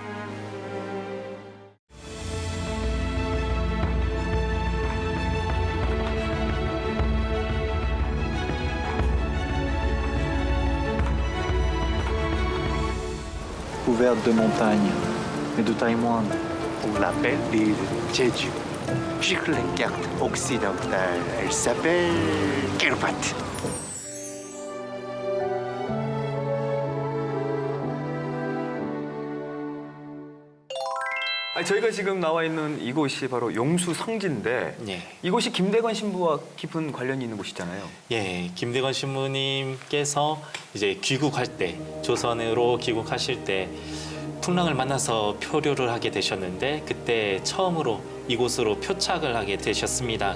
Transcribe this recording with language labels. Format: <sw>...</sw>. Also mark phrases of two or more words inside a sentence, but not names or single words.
<fr>Couverte de montagnes, mais de taille moindre. On l'appelle l'île Jeju. Sur la carte occidentale, elle s'appelle Kiribati.</fr> <ko>저희가 지금 나와 있는 이곳이 바로 용수성지인데 예. 이곳이 김대건 신부와 깊은 관련이 있는 곳이잖아요. 예, 김대건 신부님께서 이제 귀국할 때, 조선으로 귀국하실 때 풍랑을 만나서 표류를 하게 되셨는데 그때 처음으로 이곳으로 표착을 하게 되셨습니다.</ko>